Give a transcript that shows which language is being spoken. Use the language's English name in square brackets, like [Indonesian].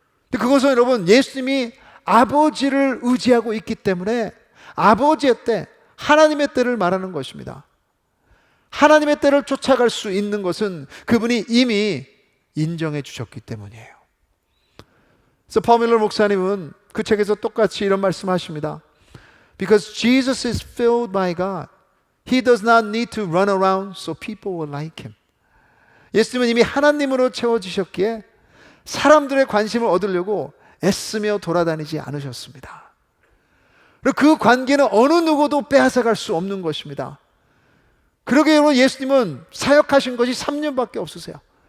[Korean] 그것은 여러분, 예수님이 아버지를 의지하고 있기 때문에 아버지의 때, 하나님의 때를 말하는 것입니다. 하나님의 때를 쫓아갈 수 있는 것은 그분이 이미 인정해 주셨기 때문이에요. 그래서 퍼밀러 목사님은 그 책에서 똑같이 이런 말씀하십니다. [English] Because Jesus is filled by God, He does not need to run around so people will like Him. [Korean] 예수님은 이미 하나님으로 채워지셨기에 사람들의 관심을 얻으려고 애쓰며 돌아다니지 않으셨습니다. 그리고 그 관계는 어느 누구도 빼앗아갈 수 없는 것입니다. 그러기에 여러분, 예수님은 사역하신 것이 3년밖에 없으세요.